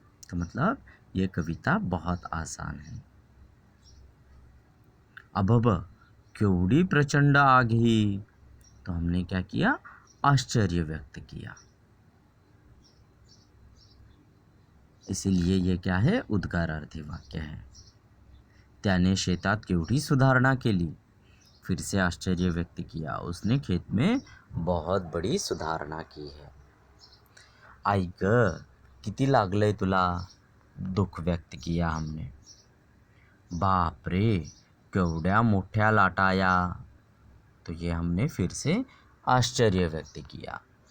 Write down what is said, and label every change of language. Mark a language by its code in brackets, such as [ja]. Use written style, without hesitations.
[hi] तो मतलब ये कविता बहुत आसान है। [mr] अबब केवढी प्रचंड आग ही। [hi] तो हमने क्या किया, आश्चर्य व्यक्त किया। इसीलिए ये क्या है, उद्गारार्थी वाक्य है। [mr] त्याने शेतात केवढी सुधारणा केली। [hi] फिर से आश्चर्य व्यक्त किया, उसने खेत में बहुत बड़ी सुधारणा की है। [mr] आई ग किती लागलंय तुला, [hi] दुख व्यक्त किया हमने। [mr] बाप रे केवढ्या मोठ्या लाटाया। [hi] तो ये हमने फिर से आश्चर्य व्यक्त किया।